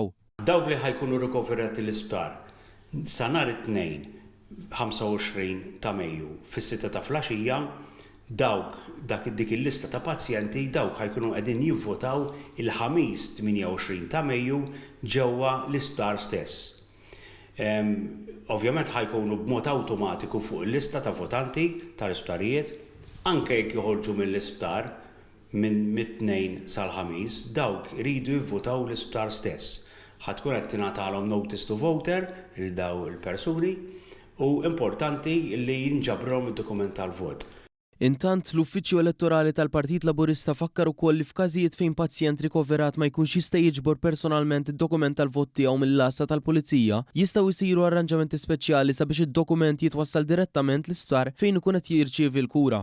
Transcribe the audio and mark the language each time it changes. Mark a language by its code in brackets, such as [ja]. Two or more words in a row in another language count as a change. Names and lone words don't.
[mt] Dawk li ħajkunu rikoverati l-Isptar sa nhar it-tnejn 25 ta' Mejju fis-6 ta' filgħaxija dik il-lista ta' pazjenti dawk ħajkunu qegħdin jivvotaw il-ħamis 28 ta' Mejju ġewwa l-Isptar stess. Ovvjament ħajkunu b'mod awtomatiku fuq il-lista ta' votanti tal-isptarijiet, anke jekk joħorġu mill-isptar minn mit-tnejn sal-ħamis, dawk iridu jivvotaw l-isptar stess. Ħadkun qed tingħatalhom [en] notice to voter [mt] lil daw il-persuni u importanti li jinġabrhom id-dokument tal-vot. Intant l-Uffiċċju Elettorali tal-Partit Laburista fakkar ukoll li f'każijiet fejn pazjent rikoverat ma jkunx jista' jiġbor personalment id-dokument tal-vot tiegħu mill-lasta tal-Pulizija, jistgħu jsiru arranġamenti speċjali sabiex id-dokument jitwassal direttament l-isptar fejn ikun qed jirċievi l-kura.